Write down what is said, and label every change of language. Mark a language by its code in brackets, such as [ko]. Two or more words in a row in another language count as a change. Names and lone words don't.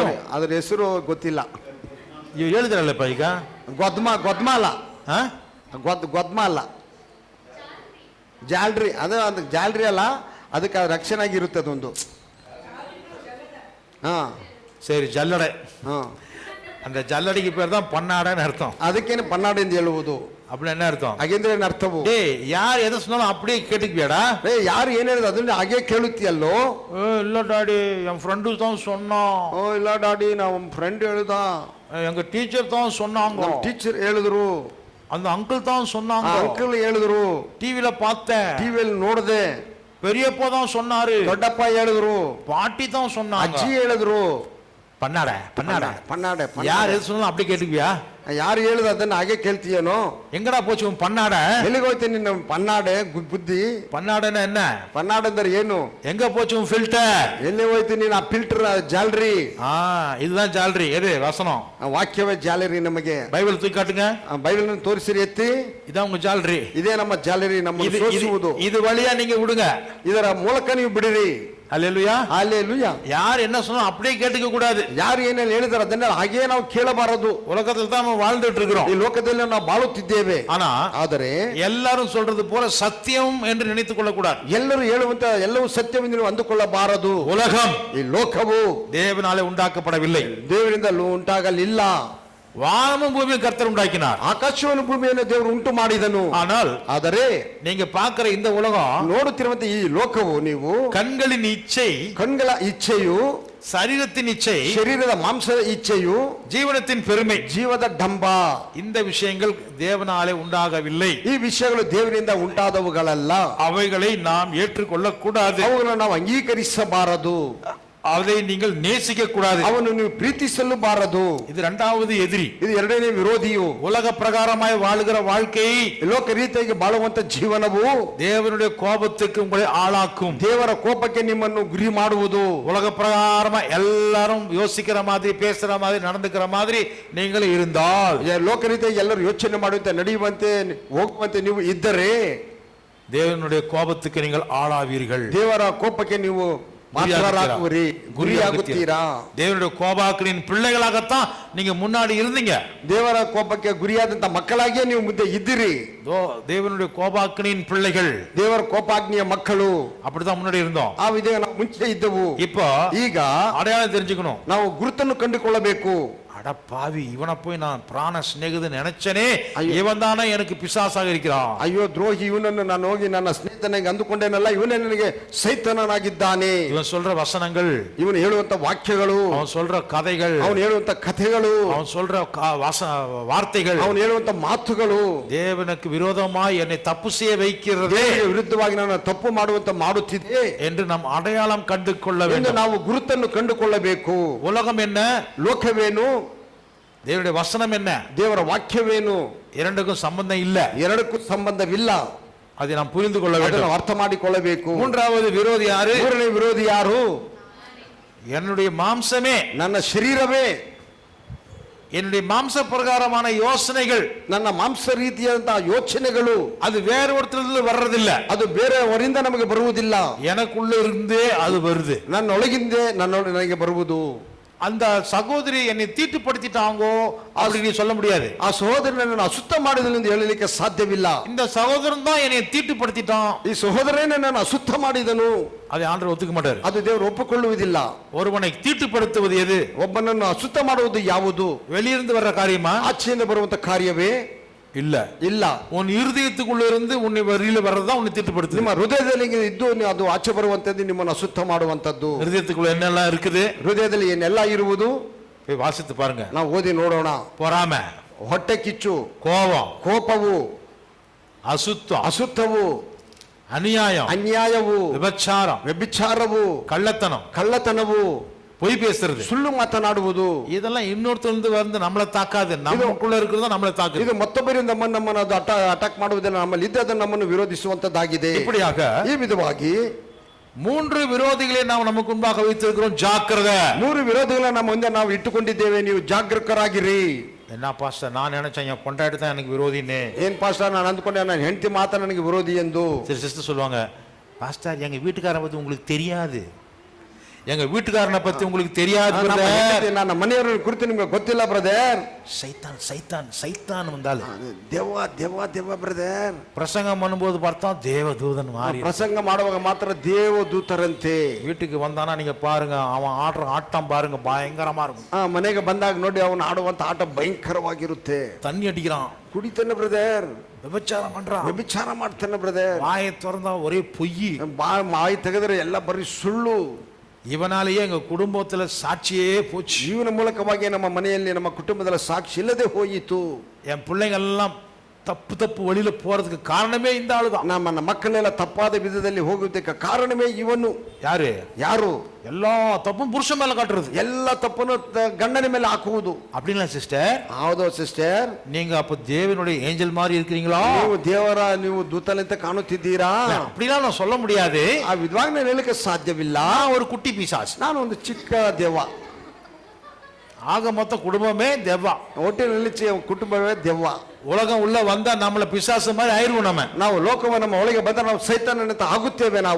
[kn] ಅದ್ರ ಹೆಸರು ಗೊತ್ತಿಲ್ಲ. ನೀವು ಹೇಳಿದ್ರಲ್ಲಪ್ಪ ಈಗ, ಗೊದ್ಮ ಅಲ್ಲ, ಗೊದ್ಮ ಅಲ್ಲ, ಜಾಲ್ರಿ. ಅದು ಜಾಲ್ರಿ ಅಲ್ಲ, ಅದಕ್ಕೆ ರಕ್ಷಣೆ ಆಗಿರುತ್ತೆ ಅದೊಂದು. [ta] சரி, ஜல்லடை. அந்த ஜல்லடைக்கு பேர் தான் பன்னாடைன்னு அர்த்தம். [kn] ಅದಕ್ಕೇನು ಪನ್ನಾಡೆ ಎಂದು ಹೇಳುವುದು. [ta] அப்படி என்ன அர்த்தம்? [kn] ಹಾಗೆಂದ್ರೆ ಏನು ಅರ್ಥವು? [ta] யார் எதை சொன்னாலும் அப்படியே கேட்டுக்குவியாடா? [kn] ಯಾರು ಏನ್ ಹೇಳಿದ್ರು ಅದನ್ನ ಹಾಗೆ ಕೇಳುತ್ತೀಯಲ್ಲೋ? [ta] இல்ல டாடி, என் ஃப்ரெண்டு தான் சொன்னான். [kn] ಇಲ್ಲ டாடி, ನಮ್ಮ ಫ್ರೆಂಡ್ ಹೇಳ್ದ. [ta] எங்க டீச்சர் தான் சொன்னாங்க. [kn] ಟೀಚರ್ ಹೇಳಿದ್ರು. [ta] அந்த அங்கிள் தான் சொன்னாங்க. [kn] ಅಂಕಲ್ ಹೇಳಿದ್ರು. [ta] டிவில பார்த்தேன். [kn] ಟಿವಿಯಲ್ಲಿ ನೋಡಿದೆ. [ta] பெரியப்பா தான் சொன்னாரு. [kn] ದೊಡ್ಡಪ್ಪ ಹೇಳಿದ್ರು. [ta] பாட்டி தான் சொன்னாங்க. [kn] ಅಜ್ಜಿ ಹೇಳಿದ್ರು. [ta] பன்னாடை பன்னாடை [kn] ಪನ್ನಾಡೆ. [ta] யார் எது சொன்னாலும் அப்படி கேட்டுக்குவியா? [kn] ಯಾರು ಹೇಳಿದ ಅದನ್ನ ಹಾಗೆ ಕೇಳ್ತೀಯನೋ? [ta] எங்கடா போச்சு உன் பன்னாடை? [kn] ಎಲ್ಲಿಗೆ ಹೋಯ್ತೀನಿ ನಿನ್ನ ಪನ್ನಾಡೆ ಬುದ್ಧಿ? [ta] பன்னாடைன்னா என்ன? [kn] ಪನ್ನಾಡೆ ಅಂದ್ರೆ ಏನು? [ta] எங்க போச்சு உன் ஃபில்டர்? [kn] ಎಲ್ಲಿ ಹೋಯ್ತೀನಿ ನೀನು? ಆ ಫಿಲ್ಟರ್ ಜಾಲರಿ. [ta] இதுதான் ஜாலரி. எது வசனம்? [kn] ವಾಕ್ಯವೇ ಜಾಲರಿ. ನಮಗೆ [ta] பைபிள் தூக்கி காட்டுங்க. [kn] ಬೈಬಲ್ ತೋರಿಸಿರಿ, ಎತ್ತಿ. [ta] இதான் உங்க ஜாலரி. [kn] ಇದೇ ನಮ್ಮ ಜಾಲರಿ, ನಮ್ಮ ಸೋಸುವುದು. [ta] இது வழியா நீங்க விடுங்க, [kn] ಇದರ ಮೂಲಕ ನೀವು ಬಿಡಿರಿ. [ta] ஹல்லேலூயா, ஹல்லேலூயா. யார் என்ன சொன்னாலும் அப்படியே கேட்டுக்க கூடாது. [kn] ಯಾರು ಏನೇನು ಹೇಳಿದಾರೆ ಅದನ್ನ ಹಾಗೆ ನಾವು ಕೇಳಬಾರದು. [ta] உலகத்தில் தான் நம்ம வாழ்ந்துட்டு இருக்கிறோம். [kn] ಈ ಲೋಕದಲ್ಲಿ ನಾವು ಬಾಳುತ್ತಿದ್ದೇವೆ. ಆದರೆ [ta] எல்லாரும் சொல்றது போல சத்தியம் என்று நினைத்துக் கொள்ள கூடாது. [kn] ಎಲ್ಲರೂ ಹೇಳುವಂತ ಎಲ್ಲವೂ ಸತ್ಯವೆಂದು ನೀವು ಅಂದುಕೊಳ್ಳಬಾರದು. [ta] உலகம், [kn] ಈ ಲೋಕವು [ta] தேவனாலே உண்டாக்கப்படவில்லை, [kn] ದೇವರಿಂದ ಉಂಟಾಗಲಿಲ್ಲ. [ta] வானமும் பூமியும் கர்த்தர் உண்டாக்கினார். [kn] ಆಕಾಶವನ್ನು ಭೂಮಿಯನ್ನು ದೇವರು ಉಂಟು ಮಾಡಿದನು. ಆದರೆ [ta] நீங்க பார்க்கிற இந்த உலகம், [kn] ನೋಡುತ್ತಿರುವಂತ ಈ ಲೋಕವು, ನೀವು [ta] கண்களின் இச்சை, [kn] ಕಣ್ಗಳ ಇಚ್ಛೆಯು, [ta] சரீரத்தின் இச்சை, [kn] ಶರೀರದ ಮಾಂಸದ ಇಚ್ಛೆಯು, [ta] ஜீவனத்தின் பெருமை, [kn] ಜೀವದ ಡಂಬ, [ta] இந்த விஷயங்கள் தேவனாலே உண்டாகவில்லை. [kn] ಈ ವಿಷಯಗಳು ದೇವರಿಂದ ಉಂಟಾದವುಗಳಲ್ಲ. [ta] அவைகளை நாம் ஏற்றுக்கொள்ள கூடாது. [kn] ಅವುಗಳನ್ನು ನಾವು ಅಂಗೀಕರಿಸಬಾರದು. [ta] அதை நீங்கள் நேசிக்க கூடாது. [kn] ಅವನು ನೀವು ಪ್ರೀತಿಸಲೂಬಾರದು. [ta] இது இரண்டாவது எதிரி. [kn] ಇದು ಎರಡನೇ ವಿರೋಧಿಯು. [ta] உலக பிரகாரமாய் வாழுகிற வாழ்க்கை, [kn] ಲೋಕ ರೀತಿಯಾಗಿ ಬಾಳುವಂತ ಜೀವನವು [ta] தேவனுடைய கோபத்துக்கு உங்களை ஆளாக்கும். [kn] ದೇವರ ಕೋಪಕ್ಕೆ ನಿಮ್ಮನ್ನು ಗುರಿ ಮಾಡುವುದು. [ta] உலக பிரகாரமா எல்லாரும் யோசிக்கிற மாதிரி, பேசுற மாதிரி, நடந்துக்கிற மாதிரி நீங்கள் இருந்தால், [kn] ಲೋಕ ರೀತಿಯಾಗಿ ಎಲ್ಲರೂ ಯೋಚನೆ ಮಾಡುವಂತೆ, ನಡೆಯುವಂತೆ, ಹೋಗುವಂತೆ ನೀವು ಇದ್ದರೆ [ta] தேவனுடைய கோபத்துக்கு நீங்கள் ஆளாவீர்கள். [kn] ದೇವರ ಕೋಪಕ್ಕೆ ನೀವು ಗುರಿಯಾಗುತ್ತೀರಾ? [ta] தேவனுடைய கோபாக்கினின் பிள்ளைகளாகத்தான் நீங்க முன்னாடி இருந்தீங்க. [kn] ದೇವರ ಕೋಪಕ್ಕೆ ಗುರಿಯಾದಂತ ಮಕ್ಕಳಾಗಿಯೇ ನೀವು ಮುಂದೆ ಇದ್ದೀರಿ. [ta] தேவனுடைய கோபாக்கினின் பிள்ளைகள், [kn] ದೇವರ ಕೋಪಾಗ್ನಿಯ ಮಕ್ಕಳು, [ta] அப்படிதான் முன்னாடி இருந்தோம். [kn] ಆ ವಿಧಂగా ನಾವು ಮುಂಚೆ ಇದ್ದವು. [ta] இப்போ [kn] ಈಗ [ta] அடையாளம் தெரிஞ்சுக்கணும். [kn] ನಾವು ಗುರುತನ್ನು ಕಂಡುಕೊಳ್ಳಬೇಕು. [ta] அட பாவி, இவனை போய் நான் பிராண சிநேகிதன் நினைச்சனே, இவன் தானே எனக்கு பிசாசாக இருக்கிறான். [kn] ಅಯ್ಯೋ ದ್ರೋಹಿ, ಇವನನ್ನು ನಾನು ಹೋಗಿ ನನ್ನ ಸ್ನೇಹಿತನಾಗಿ ಅಂದುಕೊಂಡೇನಲ್ಲ, ಇವನೇ ನನಗೆ ಸೈತಾನನಾಗಿದ್ದಾನೆ. [ta] இவன் சொல்ற வசனங்கள், [kn] ಇವನು ಹೇಳುವಂತ ವಾಕ್ಯಗಳು, [ta] அவன் சொல்ற கதைகள், [kn] ಅವನು ಹೇಳುವಂತ ಕಥೆಗಳು, [ta] அவன் சொல்ற வார்த்தைகள், [kn] ಅವನು ಹೇಳುವಂತ ಮಾತುಗಳು [ta] தேவனுக்கு விரோதமாய் என்னை தப்பு செய்ய வைக்கிறதே [kn] ದೇವರಿಗೆ ವಿರುದ್ಧವಾಗಿ ನಾನು ತಪ್ಪು ಮಾಡುತ್ತಿದೆ [ta] என்று நாம் அடையாளம் கண்டு கொள்ள [kn] ಎಂದು [ta] வேண்டும். [kn] ನಾವು ಗುರುತನ್ನು ಕಂಡುಕೊಳ್ಳಬೇಕು. [ta] உலகம் என்ன, [kn] ಲೋಕವೇನು, [ta] தேவனுடைய வசனம் என்ன, [kn] ದೇವರ ವಾಕ್ಯವೇನು, [ta] இரண்டுக்கும் சம்பந்தம் இல்ல. [kn] ಎರಡಕ್ಕೂ ಸಂಬಂಧವಿಲ್ಲ. [ta] அதை நாம் புரிந்து கொள்ள [kn] ಅದನ್ನು [ta] வேண்டும். [kn] ಅರ್ಥ ಮಾಡಿಕೊಳ್ಳಬೇಕು. [ta] மூன்றாவது விரோதி யாரு? [kn] ಮೂರನೇ ವಿರೋಧಿ ಯಾರು? [ta] என்னுடைய மாம்சமே, [kn] ನನ್ನ ಶರೀರವೇ, [ta] என்னுடைய மாம்ச பிரகாரமான யோசனைகள், [kn] ನನ್ನ ಮಾಂಸ ರೀತಿಯಾದಂತಹ ಯೋಚನೆಗಳು, [ta] அது வேற ஒருத்தரிலிருந்து வர்றதில்ல, [kn] ಅದು ಬೇರೆಯವರಿಂದ ನಮಗೆ ಬರುವುದಿಲ್ಲ, [ta] எனக்குள்ள இருந்தே அது வருது. [kn] ನನ್ನೊಳಗಿಂದೇ ನನಗೆ ಬರುವುದು. [ta] அந்த சகோதரி என்னை தீட்டுப்படுத்திட்டாங்கோ அப்படி நீ சொல்ல முடியாது. [kn] ಆ ಸಹೋದರನನ್ನು ಅಸುತ್ತ ಮಾಡಿದನು ಎಂದು ಹೇಳಲಿಕ್ಕೆ ಸಾಧ್ಯವಿಲ್ಲ. [ta] இந்த சகோதரன் தான் என்னை தீட்டுப்படுத்திட்டான், [kn] ಈ ಸಹೋದರನೇ ನನ್ನನ್ನು ಅಸುತ್ತ ಮಾಡಿದನು, [ta] அதை ஆண்டவர் ஒத்துக்க மாட்டார். [kn] ಅದು ದೇವರು ಒಪ್ಪಿಕೊಳ್ಳುವುದಿಲ್ಲ. [ta] ஒருவனை தீட்டுப்படுத்துவது எது? [kn] ಒಬ್ಬನನ್ನು ಅಸುತ್ತ ಮಾಡುವುದು ಯಾವುದು? [ta] வெளியிருந்து வர்ற காரியமா? [kn] ಆಚೆಯಿಂದ ಬರುವಂತ ಕಾರ್ಯವೇ? [ta] இல்ல [kn] ಇಲ್ಲ. [ta] உன் இருதயத்துக்குள்ள இருந்து உன்னை வெளியில வர்றதுதான் உன்னை தீட்டுப்படுத்துது. [kn] ನಿಮ್ಮ ಹೃದಯದಲ್ಲಿ ಇದ್ದು ಅದು ಆಚೆ ಬರುವಂತದ್ದು ನಿಮ್ಮನ್ನು ಅಸುತ್ತ ಮಾಡುವಂತದ್ದು. [ta] இருதயத்துக்குள்ள என்னெல்லாம் இருக்குது? [kn] ಹೃದಯದಲ್ಲಿ ಏನೆಲ್ಲ ಇರುವುದು? [ta] போய் வாசித்து பாருங்க. [kn] ನಾವು ಓದಿ ನೋಡೋಣ. [ta] பொறாமை, [kn] ಹೊಟ್ಟೆ ಕಿಚ್ಚು, [ta] கோபம், [kn] ಕೋಪವು, [ta] அசுத்தம், [kn] ಅಸುತ್ತವು, [ta] அநியாயம், [kn] ಅನ್ಯಾಯವು, [ta] விபச்சாரம், [kn] ವ್ಯಭಿಚಾರವು, [ta] கள்ளத்தனம், [kn] ಕಳ್ಳತನವು, [ta] பொய் பேசுறது, [kn] ಸುಳ್ಳು ಮಾತನಾಡುವುದು, [ta] இதெல்லாம் இன்னொருத்தருந்து வந்து நம்மளை தாக்காது. நமக்குள்ள இருக்கிறதா நம்மளை தாக்குது. [kn] ಇದು ಮತ್ತೊಬ್ಬರಿಂದ ನಮ್ಮನ್ನು ಅದು ಅಟ್ಯಾಕ್ ಮಾಡುವುದಿಲ್ಲ, ನಮ್ಮಲ್ಲಿ ಇದ್ದದ್ದು ನಮ್ಮನ್ನು ವಿರೋಧಿಸುವಂತದ್ದಾಗಿದೆ. [ta] இப்படியாக [kn] ಈ ವಿಧವಾಗಿ [ta] 3 விரோதிகளை ನಾವು நமக்கு முன்பாக வைத்திருக்கிறோம். ஜாக்கிரதை. [kn] 3 ವಿರೋಧಿಗಳನ್ನ ನಮ್ಮ ಮುಂದೆ ನಾವು ಇಟ್ಟುಕೊಂಡಿದ್ದೇವೆ, ನೀವು ಜಾಗರೂಕರಾಗಿರಿ. [ta] என்ன பாஸ்டர், நான் நினைச்சேன் என் பொண்டாட்டி தான் எனக்கு விரோதின்னு. [kn] ಏನ್ ಪಾಸ್ಟರ್, ನಾನು ಅಂದ್ಕೊಂಡೆ ನನ್ನ ಹೆಂಡತಿ ಮಾತ್ರ ನನಗೆ ವಿರೋಧಿ ಎಂದು. [ta] சரி, சிஸ்டர் சொல்லுவாங்க, பாஸ்டர் எங்க வீட்டுக்காரரை பத்தி உங்களுக்கு தெரியாது, எங்க வீட்டுக்காரனை பத்தி உங்களுக்கு தெரியாது. [kn] ನನ್ನ ಮನೆಯವರ ಕುರಿತು ನಿಮ್ಗೆ ಗೊತ್ತಿಲ್ಲ ಬ್ರದರ್. [ta] சைத்தான் சைத்தான் சைத்தான் வந்தாலும் [kn] ದೇವ ದೇವ ದೇವ ಬ್ರದರ್. [ta] பிரசங்கம் பண்ணும்போது பார்த்தா தேவதூதன் மாறி, [kn] ಪ್ರಸಂಗ ಮಾಡುವಾಗ ಮಾತ್ರ ದೇವದೂತರಂತೆ. [ta] வீட்டுக்கு வந்தானா நீங்க பாருங்க, அவன் ஆடுற ஆட்டம் பாருங்க, பயங்கரமா இருக்கும். [kn] ಮನೆಗೆ ಬಂದಾಗ ನೋಡಿ ಅವನು ಆಡುವಂತ ಆಟ ಭಯಂಕರವಾಗಿರುತ್ತೆ. [ta] தண்ணி அடிக்கிறான், [kn] ಕುಡಿತಾನೆ ಬ್ರದರ್, [ta] விபச்சாரம் பண்றான், [kn] ವ್ಯಭಿಚಾರ ಮಾಡ್ತಾನೆ ಬ್ರದರ್. [ta] வாயை திறந்தா ஒரே பொய், [kn] ಮಾಯಿ ತೆಗೆದರೆ ಎಲ್ಲ ಬರೀ ಸುಳ್ಳು. [ta] இவனாலேயே எங்க குடும்பத்துல சாட்சியே போச்சு. [kn] ಜೀವನ ಮೂಲಕವಾಗಿ ನಮ್ಮ ಮನೆಯಲ್ಲಿ ನಮ್ಮ ಕುಟುಂಬದಲ್ಲಿ ಸಾಕ್ಷಿ ಇಲ್ಲದೆ ಹೋಯಿತು. [ta] என் பிள்ளைங்க எல்லாம் தப்பு வழியில போறதுக்கு காரணமே இந்த ஆளுதான். [kn] ನಮ್ಮ ಮಕ್ಕಳೆಲ್ಲ ತಪ್ಪಾದ ವಿಧದಲ್ಲಿ ಹೋಗುವುದಕ್ಕೆ ಕಾರಣವೇ ಇವನು. ಯಾರು? [ta] எல்லா தப்பும் புருஷன் மேல காட்டுறது, [kn] ಎಲ್ಲ ತಪ್ಪನ್ನು ಗಂಡನ ಮೇಲೆ ಹಾಕುವುದು. [ta] அப்படின்னா சிஸ்டர், [kn] ಹೌದು ಸಿಸ್ಟರ್, [ta] நீங்க அப்ப தேவனுடைய ஏஞ்சல் மாதிரி இருக்கிறீங்களா? [kn] ನೀವು ದೂತನಂತೆ ಕಾಣುತ್ತಿದ್ದೀರಾ? [ta] அப்படிலாம் நான் சொல்ல முடியாது. [kn] ಆ ವಿಧವಾಗಿ ನಾನು ಹೇಳಕ್ಕೆ ಸಾಧ್ಯವಿಲ್ಲ. [ta] ஒரு குட்டி பிசாசு, [kn] ನಾನು ಒಂದು ಚಿಕ್ಕ ದೆವ್ವ. [ta] ஆக மொத்த குடும்பமே தெவ்வா, [kn] ಹೊಟ್ಟೆನಲ್ಲಿ ಕುಟುಂಬವೇ ದೆವ್ವ. [ta] உலகம் உள்ள வந்தா நம்மள பிசாசு மாதிரி ஆயிருவோம். [kn] ನಾವು ಲೋಕವ ನಮ್ಮ ಒಳಗೆ ಬಂದ ನಾವು ಸೈತಾನನಂತೆ ಆಗುತ್ತೇವೆ. ನಾವು